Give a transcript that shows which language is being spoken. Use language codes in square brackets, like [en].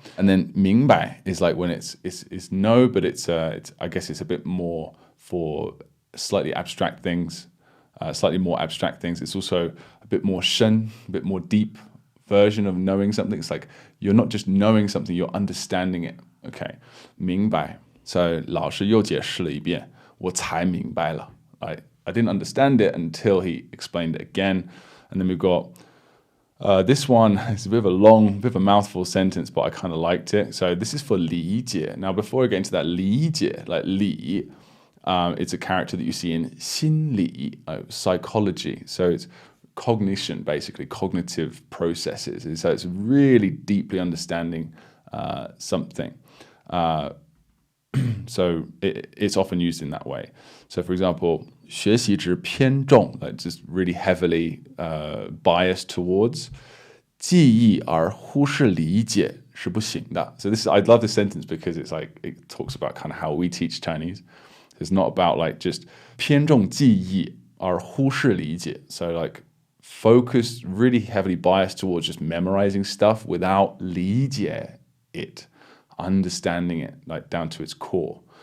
[en] And then 明白 is like when it's no, but it's I guess it's a bit more for slightly abstract things, slightly more abstract things. It's also a bit more shen, a bit more deep version of knowing something. It's like you're not just knowing something, you're understanding it. Okay, 明白. [zh] So 老师又解释了一遍，我才明白了. [en] I didn't understand it until he explained it again. And then we've got this one is a bit of a mouthful sentence, but I kind of liked it. So this is for 理解. Now, before I get into that, 理解, like 理, it's a character that you see in 心理, psychology. So it's cognition, basically, cognitive processes. And so it's really deeply understanding something. So it's often used in that way. So for example, [zh] 学习值偏重, [en] like just really heavily biased towards. [zh] 记忆而忽视理解是不行的. [en] So I love this sentence because it's like it talks about kind of how we teach Chinese. It's not about like just [zh] 偏重记忆而忽视理解. [en] So like focused, really heavily biased towards just memorizing stuff without 理解 it, understanding it like down to its core.